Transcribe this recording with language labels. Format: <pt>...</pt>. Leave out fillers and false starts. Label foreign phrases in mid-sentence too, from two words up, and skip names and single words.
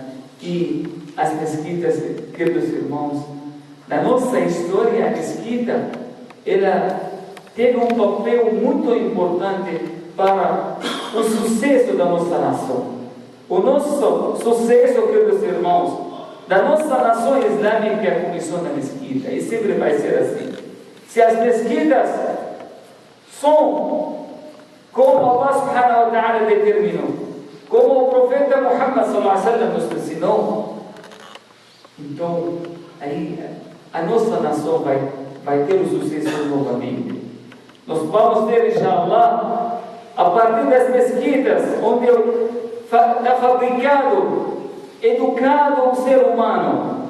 <pt>E as mesquitas, queridos irmãos, na nossa história, a mesquita, ela teve um papel muito importante para o sucesso da nossa nação. O nosso sucesso, queridos irmãos, da nossa nação islâmica começou na mesquita, e sempre vai ser assim. Se as mesquitas são como</pt> <ar>الله سبحانه وتعالى</ar> <pt>determinou, como o profeta Muhammad</pt> <ar>صلى الله عليه وسلم</ar> <pt>nos ensinou, então aí a nossa nação vai ter o sucesso novamente. Nós vamos ter, inshallah, a partir das mesquitas, onde está fabricado, educado o ser humano.</pt>